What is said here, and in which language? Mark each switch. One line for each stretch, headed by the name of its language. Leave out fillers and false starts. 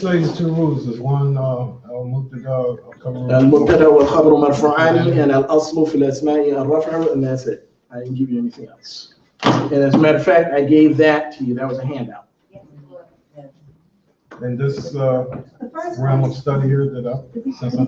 English: say the 2 rules, is one, al-mubtada,
Arabic: المبتدا والخبر مرفوعان and الأصل في الأسماء الرفع and that's it.
English: I didn't give you anything else. And as a matter of fact, I gave that to you. That was a handout. and this, The first realm one. of study here that since I'm